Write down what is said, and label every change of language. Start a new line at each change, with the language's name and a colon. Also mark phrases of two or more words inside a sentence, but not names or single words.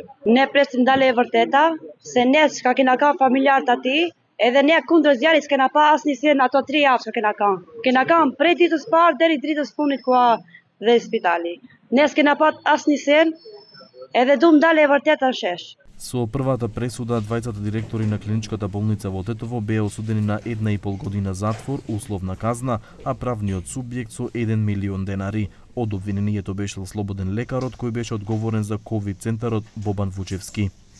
Albanian: Ne presim dalë e vërteta, se ne s'ka kena ka familjarët ati, edhe ne kundër zjarrit s'kena pa asnjë sen ato 3 javë që kena kanë. Kena kanë prej ditës parë deri ditës fundit ku dhe spitali. Ne s'kena pa asnjë sen, edhe duam dalë e vërteta në shesh.
Macedonian: Со првата пресуда, двајцата директори на клиничката болница во Тетово беа осудени на 1,5 година затвор, условна казна, а правниот субјект со 1 милион денари. Од обвинението беше слободен лекарот кој беше одговорен за ковид центарот Бобан Вучевски.